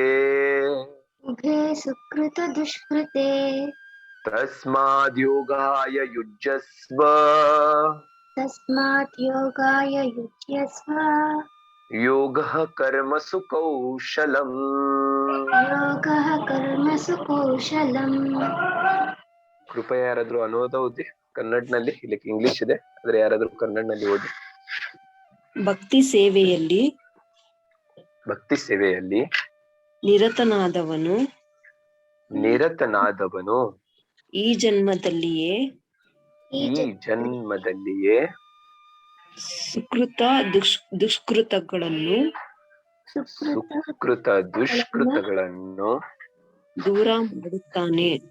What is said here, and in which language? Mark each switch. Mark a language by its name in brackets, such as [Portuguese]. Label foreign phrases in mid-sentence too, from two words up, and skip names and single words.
[Sanskrit] उभे सुकृत दुष्कृते तस्माद् योगाय युज्यस्व तस्मात् योगाय युज्यस्व योगः कर्मसु कौशलम् योगः कर्मसु कौशलम्. [Kannada] ಕೃಪಯ ಯಾರಾದ್ರೂ ಅನುವಾದ ಓದಿ ಕನ್ನಡನಲ್ಲಿ, ಇಲ್ಲಿ ಇಂಗ್ಲಿಷ್ ಇದೆ ಆದ್ರೆ ಯಾರಾದ್ರೂ ಕನ್ನಡನಲ್ಲಿ ಓದಿ. ಭಕ್ತಿ ಸೇವೆಯಲ್ಲಿ ನಿರತನಾದವನು ಈ ಜನ್ಮದಲ್ಲಿಯೇ ಸುಕೃತ ದುಷ್ಕೃತಗಳನ್ನು ದೂರ ಮಾಡುತ್ತಾನೆ.